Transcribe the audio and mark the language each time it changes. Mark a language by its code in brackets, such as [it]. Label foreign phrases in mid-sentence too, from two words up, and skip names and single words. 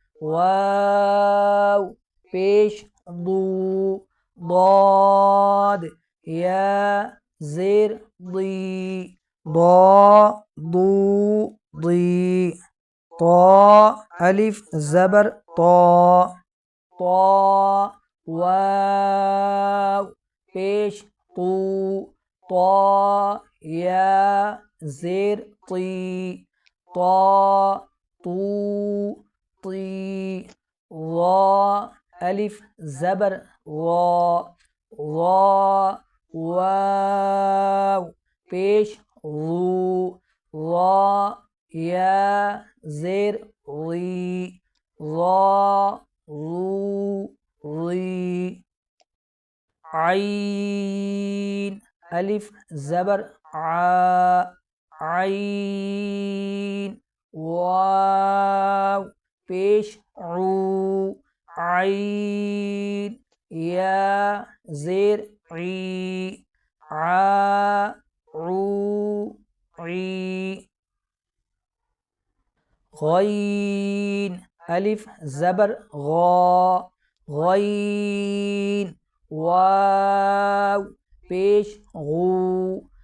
[ur] واو پیش ضو ضاد یا زیر ضی ضا ضو ضی طا الف زبر طا طا واو پیش طو طا یا زیر طی طا طو طی ظا الف زبر ظا ظا واو پیش ظو ظا یا زیر ظی ظا ظو ظی عین الف زبر عا عین واو پیش عو عین یا زیر عی عا عو عی غین الف زبر غا غین واو پیش غو